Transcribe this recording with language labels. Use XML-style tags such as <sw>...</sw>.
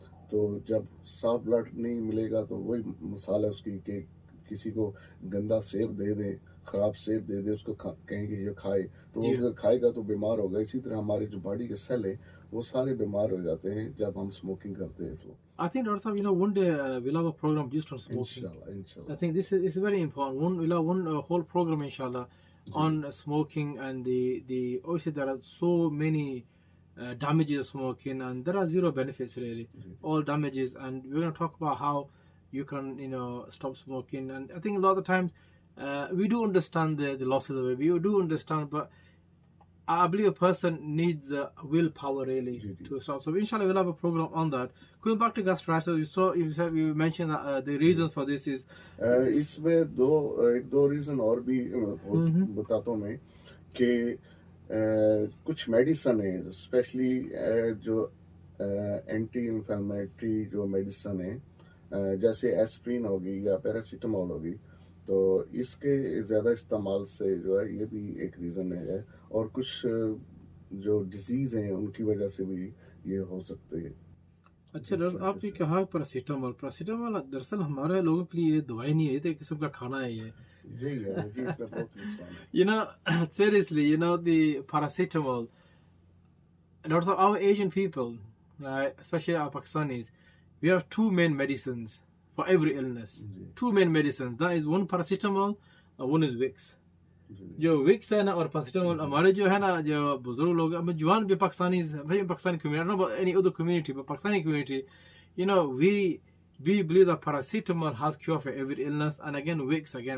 <hi>तो जब साफ ब्लड नहीं मिलेगा तो वही मिसाल है उसकी कि किसी को गंदा सेब दे दें, ख़राब सेब दे दे, उसको कहेंगे ये खाए, तो वो अगर खाएगा तो बीमार होगा। इसी तरह हमारे जो बॉडी के सेल है वो सारे बीमार हो जाते हैं जब हम स्मोकिंग करते हैं। तो</hi> <en>I think, Dr. Saab, one day we'll have a program just on smoking. Inshallah. I think this is very important. We'll have one whole program, inshallah, on smoking and the obviously there are so many damages of smoking, and there are zero benefits really, all damages, and we're going to talk about how you can stop smoking. And I think a lot of times we do understand the losses of it, we do understand, but I believe a person needs willpower really to stop. So inshallah we'll have a program on that. Going back to gastritis, you mentioned that the reason for this is</en> <hi>इसमें दो reason और भी बताता हूँ मैं कि कुछ medicine है, स्पेशली जो एंटी इन्फ्लेमेटरी जो मेडिसिन है, जैसे एस्प्रिन होगी या पैरासीटामोल होगी, तो इसके ज़्यादा इस्तेमाल से जो है ये भी एक रीज़न है, और कुछ जो डिजीज़ हैं उनकी वजह से भी ये हो सकते हैं। अच्छा डॉक्टर, आपने कहा पैरासीटामोल, दरअसल हमारे लोगों के लिए ये दवाई नहीं है, ये तो एक किस्म का खाना है ये। इसमें बहुत नुकसान है।</hi> <en>Seriously, the paracetamol, lots of our Asian people, especially our Pakistanis, we have two main medicines for every illness. Two main medicines. That is one paracetamol and one is Vicks.</en> <hi>जो विक्स है ना और paracetamol, हमारे जो है ना जो बुजुर्ग लोग, जवान भी</hi> <en>Pakistani community, I don't know about any other community, but Pakistani community, we believe that paracetamol has cure for every illness, and again Vicks again.</en>